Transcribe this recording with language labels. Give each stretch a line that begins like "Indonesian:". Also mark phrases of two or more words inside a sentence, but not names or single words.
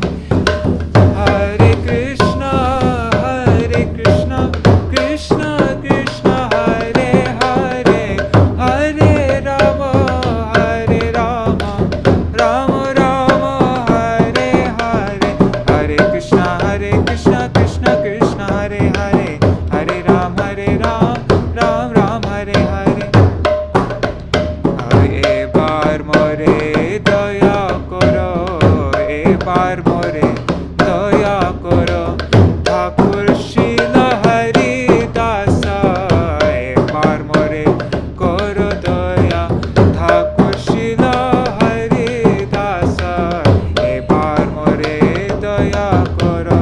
Sanskrit: हरे कृष्ण कृष्ण कृष्ण हरे हरे, हरे राम राम राम हरे हरे, हरे कृष्ण कृष्ण कृष्ण हरे हरे, हरे राम राम राम हरे हरे.
Bangla: এবার মোরে দয়া করো, এবার মোরে দয়া করো, ঠাকুর শ্রীলা হরিদাসা, এবার মোরে করো দয়া, ঠাকুর শ্রীলা হরিদাসা, এবার মোরে দয়া করো।